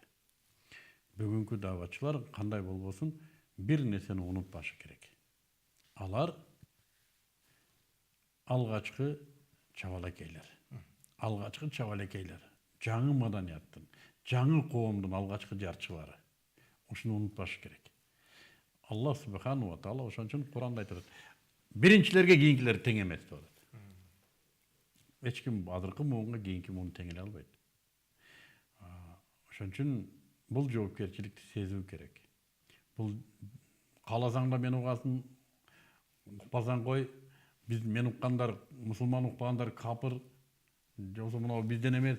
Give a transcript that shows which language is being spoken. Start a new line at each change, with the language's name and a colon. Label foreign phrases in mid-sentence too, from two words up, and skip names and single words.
Kyrgyz: Бүгүнкү даватчылар кандай болбосун, бир нерсени унутпашы керек. Алар алгачкы чабалекейлер. Алгачкы чабалекейлер. Жаңы маданияттын, жаңы коомдун алгачкы жарчылары. Ушуну унутпашы керек.
Arabic: الله سبحانه وتعالى
Kyrgyz: ошон үчүн Куранда айтат. Биринчилерге кийинкилер тең эмес деп атат. Эч ким азыркы муунга кийинки муун тең эле албайт. Ошон үчүн бул жоопкерчиликти сезүү керек. Бул кааласаң да мен угасың, укпасаң кой, биз мен уккандар, мусулман укпагандар капыр, жоксо мына бизден эмес.